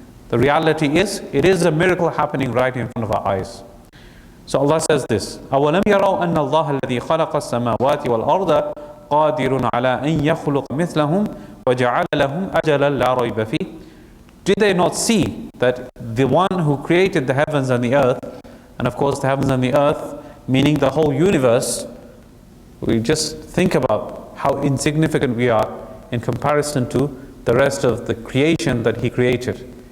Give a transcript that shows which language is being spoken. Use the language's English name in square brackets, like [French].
[English] The reality is, it is a miracle happening right in front of our eyes. So Allah says this, [Arabic] أَوَلَمْ يَرَوْا أَنَّ اللَّهَ الَّذِي خَلَقَ السَّمَاوَاتِ وَالْأَرْضَ قَادِرٌ عَلَىٰ أَنْ يَخْلُقَ مِثْلَهُمْ وَجَعَلَ لَهُمْ أَجَلًا لَا رَيْبَ فِيهِ. [English] Did they not see that the one who created the heavens and the earth, and of course the heavens and the earth, meaning the whole universe, we just think about how insignificant we are in comparison to the rest of the creation that He created.